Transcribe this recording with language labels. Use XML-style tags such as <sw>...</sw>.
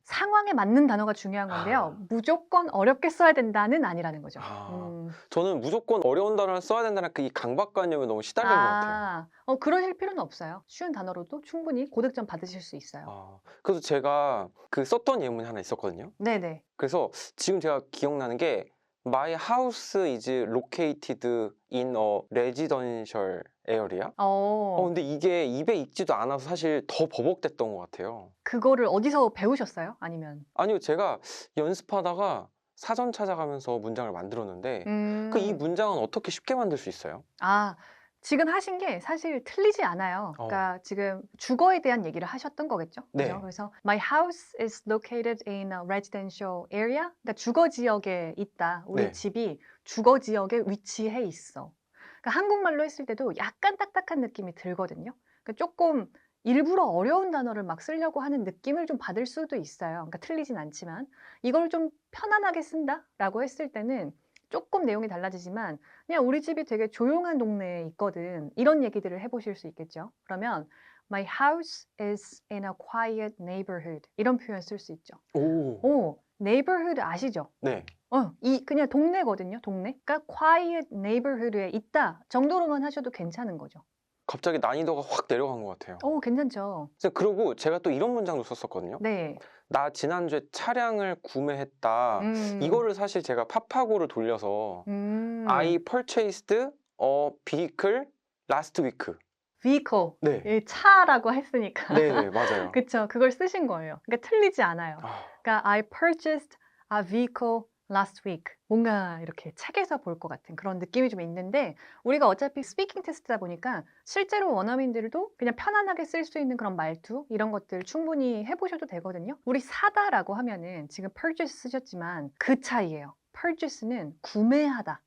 <ko>상황에 맞는 단어가 중요한 건데요. 무조건 어렵게 써야 된다는 아니라는 거죠. 저는 무조건 어려운 단어를 써야 된다는 이 강박관념에 너무 시달린 것 같아요. 그러실 필요는 없어요. 쉬운 단어로도 충분히 고득점 받으실 수 있어요. 그래서 제가 썼던 예문이 하나 있었거든요. 네네. 그래서 지금 제가 기억나는 게</ko> <en>My house is located in a residential area.</en> <ko>근데 이게 입에 익지도 않아서 사실 더 버벅댔던 것 같아요. 그거를 어디서 배우셨어요? 아니면? 아니요, 제가 연습하다가 사전 찾아가면서 문장을 만들었는데 이 문장은 어떻게 쉽게 만들 수 있어요? 지금 하신 게 사실 틀리지 않아요. 그러니까 지금 주거에 대한 얘기를 하셨던 거겠죠? 네. 그죠? 그래서</ko> <en>My house is located in a residential area.</en> <ko>그러니까 주거 지역에 있다. 우리 네. 집이 주거 지역에 위치해 있어. 그러니까 한국말로 했을 때도 약간 딱딱한 느낌이 들거든요. 그러니까 조금 일부러 어려운 단어를 막 쓰려고 하는 느낌을 좀 받을 수도 있어요. 그러니까 틀리진 않지만 이걸 좀 편안하게 쓴다라고 했을 때는 조금 내용이 달라지지만 그냥 우리 집이 되게 조용한 동네에 있거든. 이런 얘기들을 해보실 수 있겠죠.</ko> <en>그러면 My house is in a quiet neighborhood.</en> <ko>이런 표현 쓸 수 있죠. neighborhood 아시죠? 네. 그냥 동네거든요. 동네. 그러니까 quiet neighborhood에 있다 정도로만 하셔도 괜찮은 거죠. 갑자기 난이도가 확 내려간 것 같아요. 괜찮죠. 그리고 제가 또 이런 문장도 썼었거든요. 네. 나 지난주에 차량을 구매했다. 이거를 사실 제가 파파고를 돌려서</ko> <en>I purchased a vehicle last week. vehicle.</en> <ko>네. 이 차라고 했으니까. 네, 맞아요. 그쵸. 그걸 쓰신 거예요. 그러니까 틀리지 않아요. 그러니까</ko> <en>I purchased a vehicle last week.</en> <ko>뭔가 이렇게 책에서 볼 것 같은 그런 느낌이 좀 있는데 우리가 어차피 스피킹 테스트다 보니까 실제로 원어민들도 그냥 편안하게 쓸 수 있는 그런 말투 이런 것들 충분히 해보셔도 되거든요. 우리 사다라고 하면은 지금 purchase 쓰셨지만 그 차이예요. purchase는 구매하다.</ko>